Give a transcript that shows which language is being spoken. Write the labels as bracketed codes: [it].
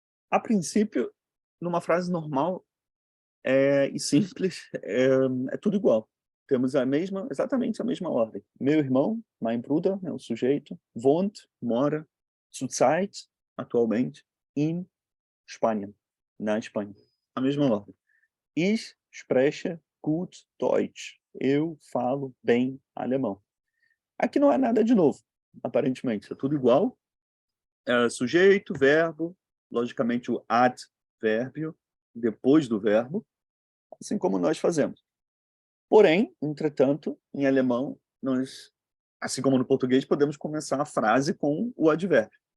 [pt] A princípio, numa frase normal e simples, é tudo igual. Temos exatamente a mesma ordem. Meu irmão, [de] mein Bruder, [pt] é o sujeito, wohnt, mora, zurzeit, atualmente, [de] in Spanien, [pt] na Espanha. A mesma ordem. [de] Ich spreche gut Deutsch. [pt] Eu falo bem alemão. Aqui não é nada de novo, aparentemente. É tudo igual. Sujeito, verbo, logicamente o advérbio, depois do verbo, assim como nós fazemos. Porém, entretanto, em alemão, nós, assim como no português, podemos começar a frase com o advérbio.